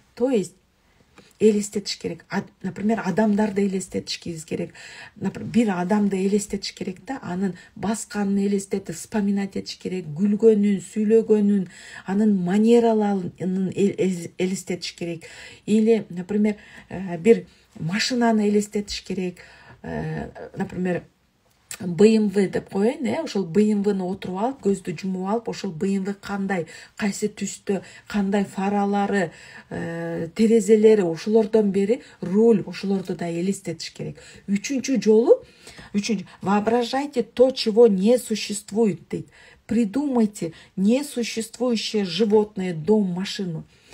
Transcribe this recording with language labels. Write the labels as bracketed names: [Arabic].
[Kyrgyz] То есть элестетиш керек. Например, адамдарды элестетишибиз керек. Например, бир адамды элестетиш керек да, анын басканын элестетип, вспоминать этиш керек, күлгөнүн, сүйлөгөнүн, анын манераларын элестетиш керек. Или, например, бир машинаны элестетиш керек. Например, BMW деп коеюн, ошол BMW-ны отуруп алып, көздү жумуп алып, ошол BMW кандай, кайсы түстө, кандай фаралары, терезелери, ошолордон бери руль, ошолорду да элестетиш керек. Үчүнчү жолу, [Russian] воображайте то, чего не существует, [Kyrgyz] дейт. [Russian] Придумайте несуществующее животное, дом, машину.